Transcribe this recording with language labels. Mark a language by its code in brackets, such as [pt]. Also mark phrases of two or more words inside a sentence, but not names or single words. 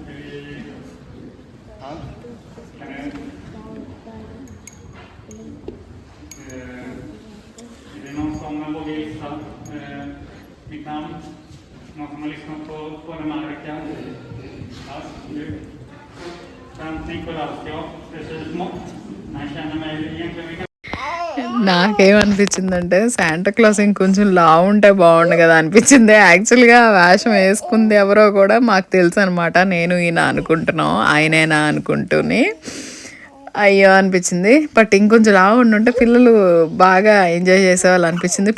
[sv] Är det någon som vågar gissa mitt namn? Någon som har lyssnat på den här veckan? Ja, du. Sant Nikolaus, ja, precis mått. Han känner mig egentligen mycket. [te] నాకేమనిపించిందంటే శాంటా క్లాస్ ఇంకొంచెం లావు ఉంటే బాగుండు కదా అనిపించింది. యాక్చువల్గా వేషం వేసుకుంది ఎవరో కూడా మాకు తెలుసు అనమాట. నేను ఈయన అనుకుంటున్నాం, ఆయనేనా అనుకుంటూని అయ్యో అనిపించింది. బట్ ఇంకొంచెం లావు ఉండుంటే పిల్లలు బాగా ఎంజాయ్ చేసేవాళ్ళు అనిపించింది.